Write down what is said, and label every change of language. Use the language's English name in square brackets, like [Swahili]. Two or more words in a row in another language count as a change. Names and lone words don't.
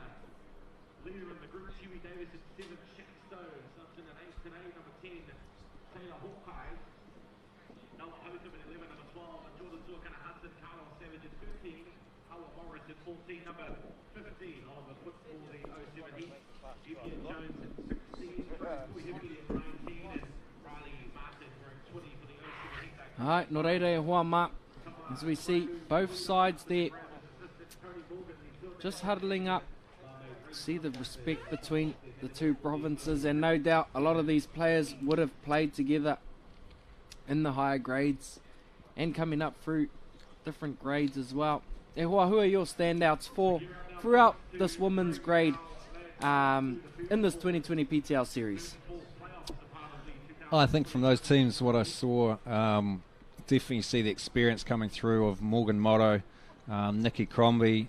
[English] leader in the group, Huey Davis at 7, Shaq Stone, Simpson at 8 today, number 10, Taylor Hawkeye, Noah Hotham at 11, number 12, and Jordan Tuakana Hudson, Carlos Savage at 13, Howard Morris at 14, number 15, Oliver Foot for the 07 Heat, Vivian Jones at 16, Chris Hibbity at 19, and Riley Martin wearing 20 for the 07 Heat. [Māori] Alright, no reira e hoa ma. [English] As we see both sides there just huddling up. See the respect between the two provinces, and no doubt a lot of these players would have played together in the higher grades and coming up through different grades as well. [Māori] E hoa, [English] who are your standouts for throughout this women's grade in this 2020 PTL series? I think from those teams, what I saw, definitely see the experience coming through of Morgan Motto, Nikki Crombie.